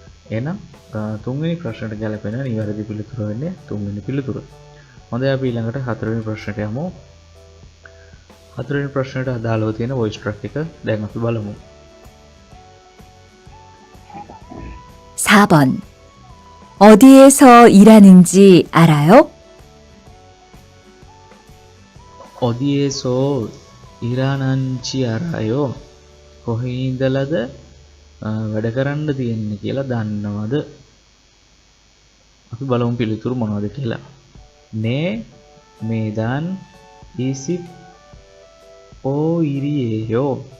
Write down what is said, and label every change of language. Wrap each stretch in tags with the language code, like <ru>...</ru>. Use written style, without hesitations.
<si>එහෙනම් තුන්වෙනි ප්‍රශ්නට ගැලපෙන නිවැරදි පිළිතුර වෙන්නේ තුන්වෙනි පිළිතුර. හොඳයි අපි ඊළඟට හතරවෙනි ප්‍රශ්නට යමු. හතරවෙනි ප්‍රශ්නට අදාළව තියෙන වොයිස් ට්‍රැක් එක දැන් අපි බලමු.</si> <ko>4번. 어디에서 일하는지 알아요? 어디에서 일하는지 알아요?</ko> <si>කොහේ ඉඳලාද වැඩ කරන්න තියෙන්නේ කියලා දන්නවද? අපි බලමු පිළිතුරු මොනවද කියලා. නේ මේදාන් ඊසිප් ඕයිරියෝ.</si>